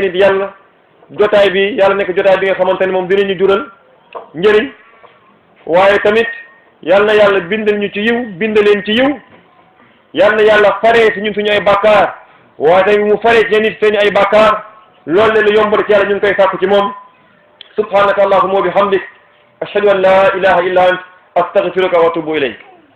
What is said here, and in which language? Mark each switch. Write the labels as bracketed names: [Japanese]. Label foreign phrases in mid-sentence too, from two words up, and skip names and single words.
[Wolof] yéen it yàlla jotaay bi yàlla nekk jotaay bi nga xamante ne moom dinañu jural njëriñ waaye tamit yal na yàlla bindal ñu ci yiw bindaleen ci yiw yal na yàlla faree si ñun suñu ay bàkkaar waaye tamit mu faree ci yéen it seen ay bàkkaar loolu ne lu yombal ci yàlla ñu ngi koy sàkku ci moom [Arabic] سبحانك اللهم وبحمدك أشهد أن لا إله إلا أنت أستغفرك وأتوب إليك